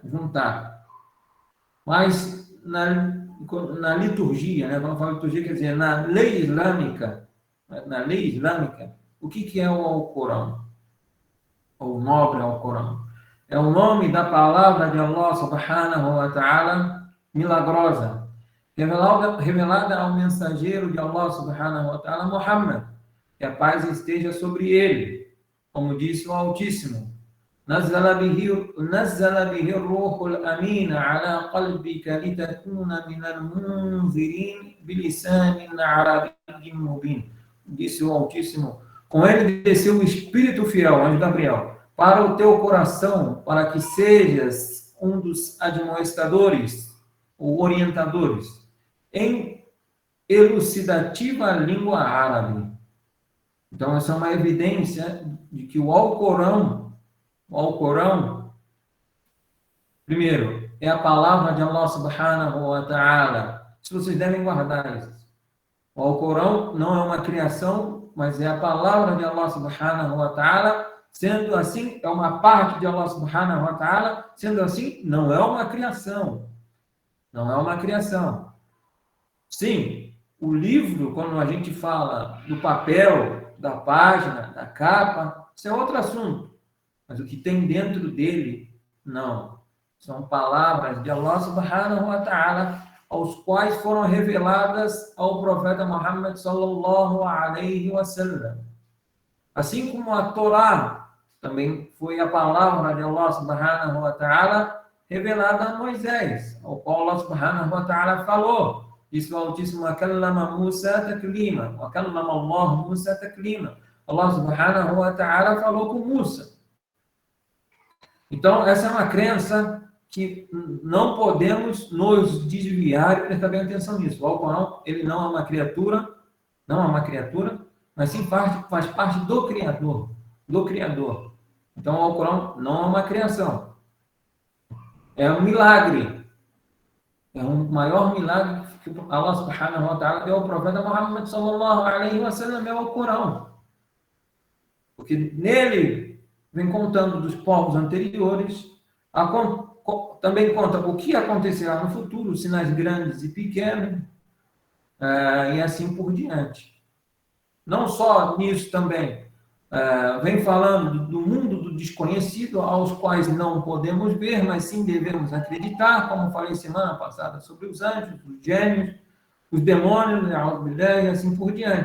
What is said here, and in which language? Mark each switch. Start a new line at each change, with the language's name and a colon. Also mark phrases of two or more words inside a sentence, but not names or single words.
Portuguese: Juntar. Mas na liturgia, né? Quando fala liturgia, quer dizer, na lei islâmica, o que é o Alcorão? O nobre Alcorão. É o nome da palavra de
Arabic: الله سبحانه وتعالى
Portuguese: milagrosa, revelada ao mensageiro de
Arabic: الله سبحانه وتعالى,
Portuguese: Muhammad, que a paz esteja sobre ele, como disse o Altíssimo.
Arabic: نزل به الروح الأمين على قلبك لتكون من المنذرين بلسان عربي مبين.
Portuguese: Disse o Altíssimo, com ele desceu o Espírito fiel, anjo Gabriel, para o teu coração, para que sejas um dos admoestadores ou orientadores em elucidativa língua árabe. Então, essa é uma evidência de que o Alcorão, primeiro, é a palavra de
Arabic: الله سبحانه وتعالى.
Portuguese: Se vocês devem guardar isso. O Alcorão não é uma criação, mas é a palavra de
Arabic: الله سبحانه وتعالى.
Portuguese: Sendo assim, é uma parte de
Arabic: الله سبحانه وتعالى.
Portuguese: Sendo assim, não é uma criação. Não é uma criação. Sim, o livro, quando a gente fala do papel, da página, da capa, isso é outro assunto. Mas o que tem dentro dele, não. São palavras de
Arabic: الله سبحانه وتعالى,
Portuguese: aos quais foram reveladas ao profeta Muhammad
Arabic: صلى الله عليه وسلم.
Portuguese: Assim como a Torá também foi a palavra de
Arabic: الله سبحانه وتعالى
Portuguese: revelada a Moisés, ao qual
Arabic: الله سبحانه وتعالى
Portuguese: falou. Disse o Altíssimo,
Arabic: وَكَلَّمَ مُوسَى تَكْلِيمًا وَكَلَّمَ اللَّهُ مُوسَى تَكْلِيمًا. الله سبحانه وتعالى
Portuguese: falou com Musa. Então, essa é uma crença que não podemos nos desviar e prestar bem atenção nisso. O Alcorão, ele não é uma criatura, mas sim faz parte do Criador. Então, o Alcorão não é uma criação. É um milagre. É um maior milagre que
Arabic: الله سبحانه وتعالى
Portuguese: deu ao profeta Muhammad
Arabic: صلى الله عليه وسلم,
Portuguese: é o Alcorão. Porque nele vem contando dos povos anteriores, também conta o que acontecerá no futuro, sinais grandes e pequenos, e assim por diante. Não só nisso também, vem falando do mundo do desconhecido, aos quais não podemos ver, mas sim devemos acreditar, como falei semana passada sobre os anjos, os gênios, os demônios, e assim por diante.